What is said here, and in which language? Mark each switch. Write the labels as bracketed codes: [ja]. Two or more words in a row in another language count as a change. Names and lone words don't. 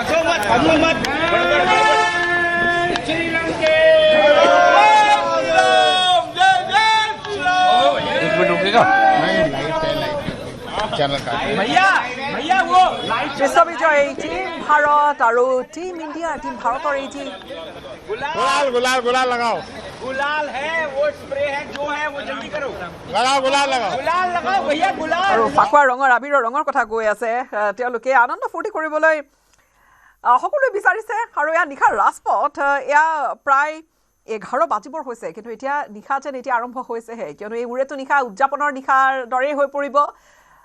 [hi] श्रीलंका एक मिनट रुकेगा भैया भैया वो [as] বিশ্ববিজয়ী টিম ভাৰত আৰু টিম ইণ্ডিয়াৰ টিম ভাৰতৰ এই টিম [hi] गुलाल लगाओ गुलाल है वो स्प्रे है जो है वो जल्दी करो लगाओ गुलाल लगाओ भैया गुलाल [as] আৰু ফাকুৱা ৰঙৰ আবিৰৰ ৰঙৰ কথা কৈ আছে তেওঁলোকে আনন্দ ফূৰ্তি কৰিবলৈ সকলোৱে বিচাৰিছে আৰু এয়া নিশাৰ ৰাজপথ এয়া প্ৰায় 11 বাজিবৰ হৈছে কিন্তু এতিয়া নিশা যেন এতিয়া আৰম্ভ হৈছেহে কিয়নো এই উৰেটো নিশা উদযাপনৰ নিশাৰ দৰেই হৈ পৰিব